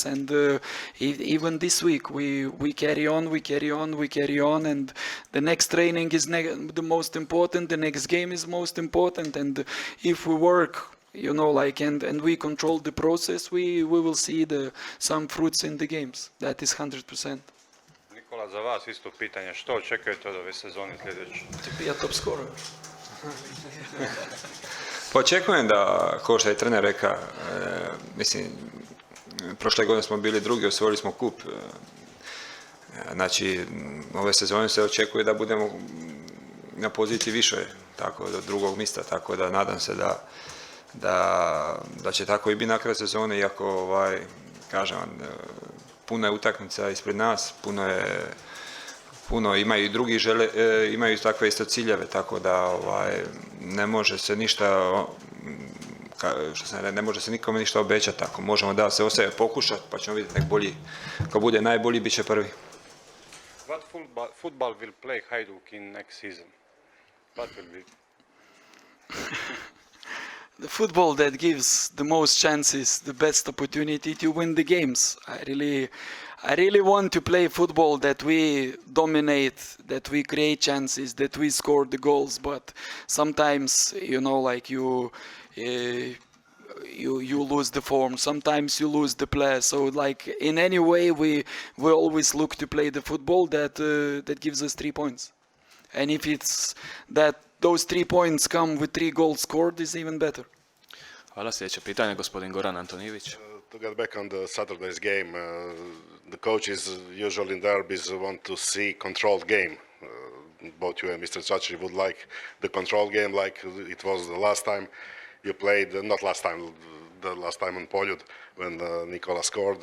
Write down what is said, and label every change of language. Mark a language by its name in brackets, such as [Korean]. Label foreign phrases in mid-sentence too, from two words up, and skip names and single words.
[English] And even this week we carry on, and the next training is the most important, the next game is most important, and if we work, and we control the process, we will see some fruits in the games. That is 100%. [Croatian] Nikola, za vas isto pitanje, što očekujete od ove sezone sljedeće? [English] To be a top scorer. [Croatian] Pa očekujem da, kao što je trener rekao, prošle godine smo bili drugi, osvojili smo kup. Znači, ove sezone se očekuje da budemo na poziciji više, tako do drugog mjesta, tako da nadam se da će tako i biti na kraju sezone, iako kažem vam, puno je utakmica ispred nas, puno imaju i drugi imaju takve isto ciljeve, tako da ne može se ništa, ne može se nikome ništa obećati, tako možemo da se ostaje pokušati, pa ćemo vidjeti ko bude najbolji, bit će prvi. [English] What football will play Hajduk in next season? What will be? The football that gives the most chances, the best opportunity to win the games. I really want to play football that we dominate, that we create chances, that we score the goals. But sometimes, you lose the form. Sometimes you lose the play. So, in any way, we always look to play the football that gives us 3 points. And if it's that those 3 points come with 3 goals scored, is even better. [Croatian] Hvala, sljedeće pitanje, gospodin Goran Antonijević. [English] To get back on the Saturday's game, the coaches usually in derbys want to see controlled game. Both you and Mr. Čačić would like the controlled game like it was the last time you played, not last time, the last time on Poljud when Nikola scored.